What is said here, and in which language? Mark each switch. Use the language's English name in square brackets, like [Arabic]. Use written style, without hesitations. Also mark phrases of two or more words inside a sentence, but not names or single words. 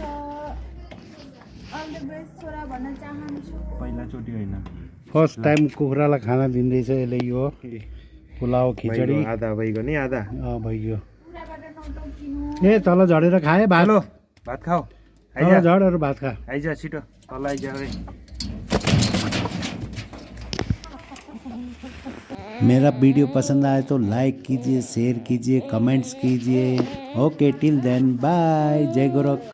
[English] all the best [Nepali] छोरा भन्न चाहन्छु। पहिलाचोटि होइन, [English] first time [Nepali] कुखुरालाई खाना दिँदैछ यसले। यो पुलाउ खिचडी आधा भइगयो नि, आधा भइगयो। कुखुराबाट नटोकिनु। ए तल झरेर खाए भात। हेलो, भात खाऊ। तल झरेर भात खा। आइज छिटो, तल आइज। [Hindi] मेरा वीडियो पसंद आए तो लाइक कीजिए, शेयर कीजिए, कमेंट्स कीजिए। [English] okay, till then bye. [Nepali] जय गोरख।